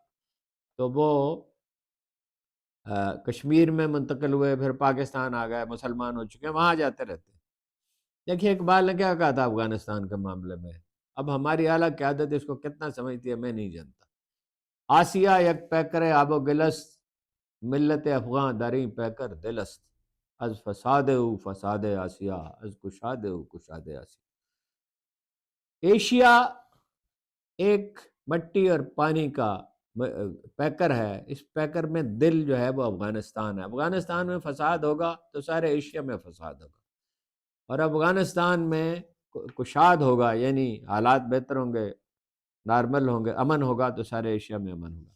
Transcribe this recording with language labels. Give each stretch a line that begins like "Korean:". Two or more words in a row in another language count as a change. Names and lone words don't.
Urdu: تو وہ کشمیر میں منتقل ہوئے، پھر پاکستان آ گئے، مسلمان ہو چکے ہیں، وہاں جاتے رہتے ہیں۔ دیکھیے اقبال نے کیا کہا تھا افغانستان کے معاملے میں، اب ہماری اعلیٰ قیادت اس کو کتنا سمجھتی ہے میں نہیں جانتا۔
Persian: آسیہ یک پیکر آب و گلست، ملت افغان داری پیکر دلست، از فساد او فساد آسیہ، از کشاد او کشاد آسیہ۔
Urdu: ایشیا ایک مٹی اور پانی کا پیکر ہے، اس پیکر میں دل جو ہے وہ افغانستان ہے۔ افغانستان میں فساد ہوگا تو سارے ایشیا میں فساد ہوگا، اور افغانستان میں کشاد ہوگا، یعنی حالات بہتر ہوں گے، نارمل ہوں گے، امن ہوگا تو سارے ایشیا میں امن ہوگا۔